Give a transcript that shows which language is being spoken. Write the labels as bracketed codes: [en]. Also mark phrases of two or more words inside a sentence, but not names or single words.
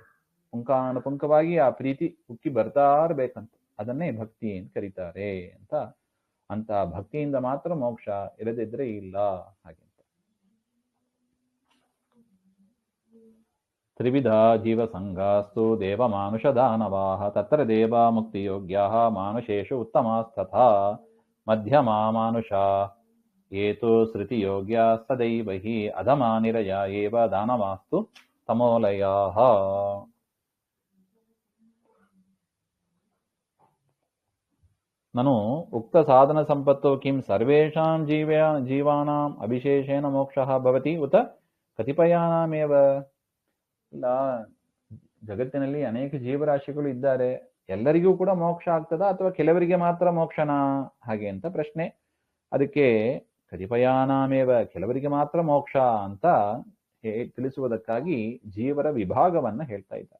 [kn] ಪುಂಖಾನುಪುಂಖವಾಗಿ ಆ ಪ್ರೀತಿ ಉಕ್ಕಿ ಬರ್ತಾ ಇರ್ಬೇಕಂತ. ಅದನ್ನೇ ಭಕ್ತಿ ಅಂತ ಕರೀತಾರೆ ಅಂತ. ಅಂತ ಭಕ್ತಿಯಿಂದ ಮಾತ್ರ ಮೋಕ್ಷ, ಇರದಿದ್ರೆ ಇಲ್ಲ. [sa] ಹಾಗೆ ತ್ರಿವಿಧ ಜೀವ ಸಂಘಾಸ್ತು ದೇವ ಮಾನುಷ ದಾನವಾಹ ತತ್ರ ದೇವ ಮುಕ್ತಿ ಯೋಗ್ಯ ಮಾನುಷೇಷು ಉತ್ತಮಾಸ್ತಥಾ ಮಧ್ಯಮಾ ಮಾನುಷ ಏತು ಶ್ರುತಿ ಯೋಗ್ಯ ಸದೈವ ಹಿ ಅಧಮಾ ನಿರಯ ಏವ ದಾನವಾಸ್ತು ತಮೋಲಯಾಃ. ನನು ಉಕ್ತ ಸಾಧನ ಸಂಪತ್ತೋ ಕಿಂ ಸರ್ವೇಷಾಂ ಜೀವಾನಾಂ ಅಭಿಶೇಷೇಣ ಮೋಕ್ಷಃ ಭವತಿ ಉತ ಕತಿಪಯಾನಾಮೇವ. [kn] ಇಲ್ಲ, ಜಗತ್ತಿನಲ್ಲಿ ಅನೇಕ ಜೀವರಾಶಿಗಳು ಇದ್ದಾರೆ, ಎಲ್ಲರಿಗೂ ಕೂಡ ಮೋಕ್ಷ ಆಗ್ತದಾ ಅಥವಾ ಕೆಲವರಿಗೆ ಮಾತ್ರ ಮೋಕ್ಷನಾ ಹಾಗೆ ಅಂತ ಪ್ರಶ್ನೆ. ಅದಕ್ಕೆ ಕತಿಪಯಾನಾಮೇವ, ಕೆಲವರಿಗೆ ಮಾತ್ರ ಮೋಕ್ಷ ಅಂತ ತಿಳಿಸುವುದಕ್ಕಾಗಿ ಜೀವರ ವಿಭಾಗವನ್ನ ಹೇಳ್ತಾ ಇದ್ದಾರೆ.